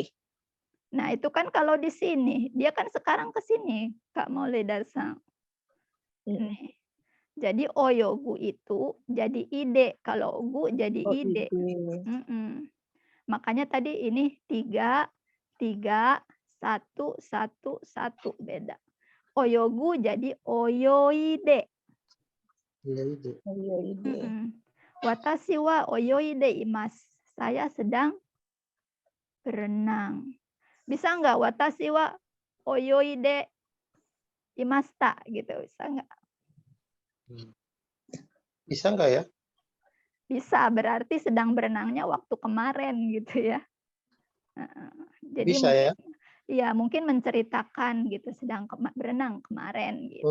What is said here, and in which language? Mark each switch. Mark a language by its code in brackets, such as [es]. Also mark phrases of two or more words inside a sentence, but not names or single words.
[id] Nah, itu kan kalau di sini, dia kan sekarang ke sini, Kak Maulidarsang. Jadi oyogu itu jadi ide, kalau gu jadi ide. Makanya tadi ini 3, 3, 1, 1, 1 beda. Oyogu jadi oyoide. [ja] 私は泳いでいます. [id] Saya sedang berenang. Bisa nggak [ja] 私は泳いでいました [id] gitu. Bisa nggak? Bisa nggak ya? Bisa, berarti sedang berenangnya waktu kemarin gitu ya. Jadi Bisa mungkin ya? ya mungkin menceritakan gitu sedang berenang kemarin gitu.